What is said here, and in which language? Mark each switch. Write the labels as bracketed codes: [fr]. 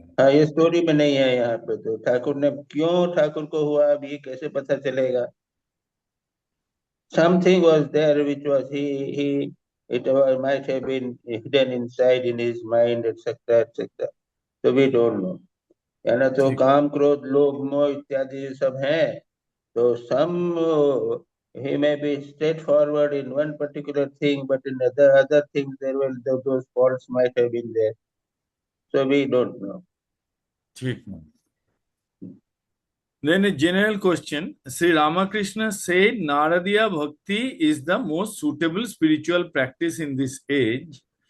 [hi] हाँ, ये स्टोरी में नहीं है यहाँ पे. तो ठाकुर ने क्यों ठाकुर को हुआ, अब ये कैसे पता चलेगा? [en] Something was there which was it might have been hidden inside in his mind, etc., etc. So we don't know. [hi] या ना तो काम क्रोध लोभ मोह इत्यादि सब हैं. [en] So some he may be straightforward in one particular thing, but in other things there will those faults might have been there. So we don't know. [hi] ठीक. [en] Then a general question. Sri Ramakrishna said Naradiya Bhakti is the most suitable spiritual practice in this age.